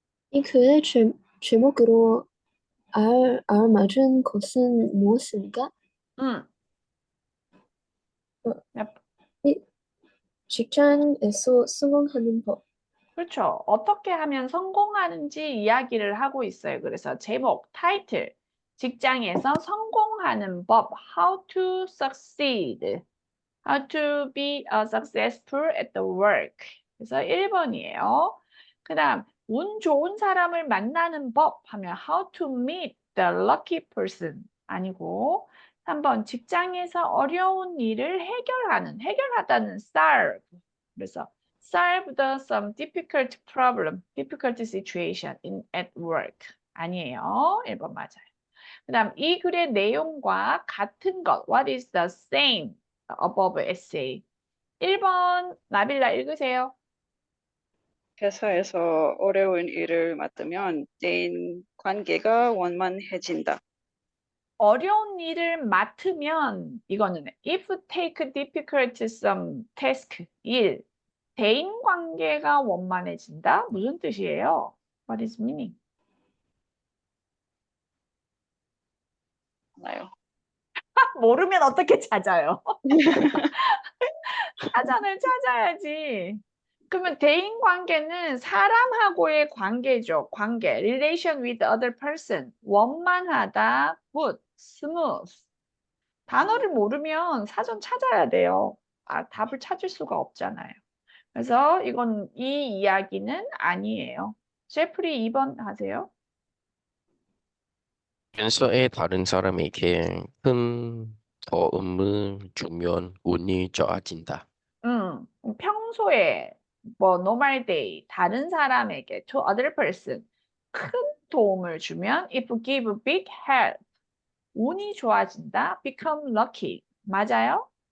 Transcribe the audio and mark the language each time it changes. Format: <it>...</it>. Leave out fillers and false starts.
<ko>이 글의 제목으로 알맞은 것은 무엇인가? 음. 어, 야, 이 직장에서 성공하는 법. 그렇죠. 어떻게 하면 성공하는지 이야기를 하고 있어요. 그래서 제목, 타이틀, 직장에서 성공하는 법,</ko> <en>How to succeed, How to be successful at the work.</en> <ko>그래서 1번이에요. 그 다음, 운 좋은 사람을 만나는 법 하면</ko> <en>How to meet the lucky person</en> <ko>아니고 3번, 직장에서 어려운 일을 해결하다는 solve.</ko> <en>그래서 solve some difficult problem, difficult situation at work.</en> <ko>아니에요. 1번 맞아요. 그 다음 이 글의 내용과 같은 것.</ko> <en>What is the same above essay?</en> <ko>1번 나빌라 읽으세요. 회사에서 어려운 일을 맡으면 대인 관계가 원만해진다. 어려운 일을 맡으면 이거는</ko> <en>if take difficult some task</en> <ko>일 대인 관계가 원만해진다. 무슨 뜻이에요?</ko> <en>What is meaning?</en> <ko>나요. 모르면 어떻게 찾아요? 사전을 찾아야지. 그러면 대인 관계는 사람하고의 관계죠. 관계.</ko> <en>relation with other person. 원만하다. good. smooth.</en> <ko>단어를 모르면 사전 찾아야 돼요. 답을 찾을 수가 없잖아요. 그래서 이건 이 이야기는 아니에요. 제프리 2번 하세요. 연서에 다른 사람에게 큰 도움을 주면 운이 좋아진다. 평소에 뭐</ko> <en>normal day</en> <ko>다른 사람에게</ko> <en>to other person</en> <ko>큰 도움을 주면</ko> <en>if give big help</en> <ko>운이 좋아진다</ko> <en>become lucky</en> <ko>맞아요?</ko>